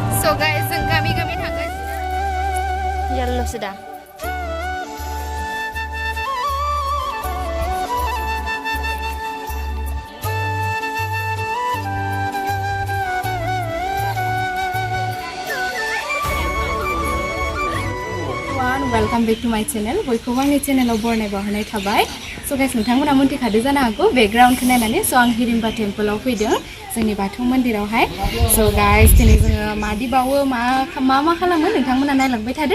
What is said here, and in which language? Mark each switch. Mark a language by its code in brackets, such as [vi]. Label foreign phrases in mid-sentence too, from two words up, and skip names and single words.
[brx] guys, जों गामि थांगासिनो याल्ल'सो दा [en] Welcome back to my channel. [brx] बयखौबो आंनि चेनेलाव बरनाय बावहरनाय थाबाय. [en] So guys, [brx] नोंथांमोना मोनथिखादो जानो हागौ बेकग्राउन्डखौ नायनानै so आं हिरिम्बा टेम्पलआव फैदों जोंनि बाथौ मन्दिरावहाय. [en] So guys, [brx] दिनै जोङो मादि बावो मा खालामो नोंथांमोना नायलांबाय थादो.